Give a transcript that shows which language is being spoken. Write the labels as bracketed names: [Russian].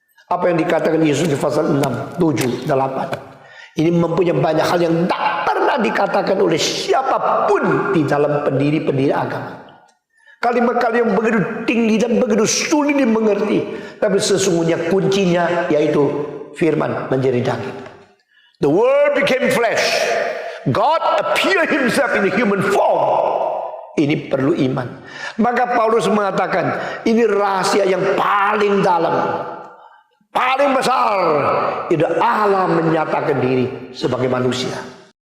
[Indonesian] Apa yang dikatakan Yesus di pasal 6, 7, 8. Ini mempunyai banyak hal yang tak pernah dikatakan oleh siapapun di dalam pendiri-pendiri agama. Kalimat-kalimat yang begitu tinggi dan begitu sulit dimengerti. Tapi sesungguhnya kuncinya yaitu firman menjadi daging. [English] The word became flesh. God appeared himself in a human form. [Indonesian] Ini perlu iman. Maka Paulus mengatakan ini rahasia yang paling dalam, paling besar. Itu Allah menyatakan diri sebagai manusia.